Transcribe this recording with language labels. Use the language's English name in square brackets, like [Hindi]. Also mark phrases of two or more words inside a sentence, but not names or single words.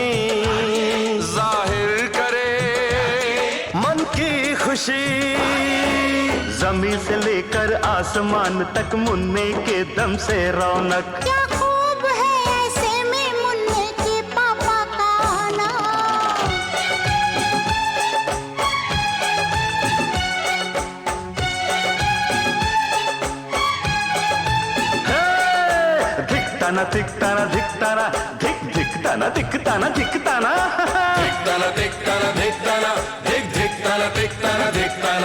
[Hindi] जाहिर करे मन की खुशी। जमीन से लेकर आसमान तक मुन्ने के दम से रौनक। क्या खूब है ऐसे में मुन्ने के पापा का आना। धिकता ना धिकता ना धिकता ना धिक धिकता ना धिकता ना धिकता ना। धिकता ना धिकता ना धिकता ना धिक धिकता ना धिकता ना धिकता ना।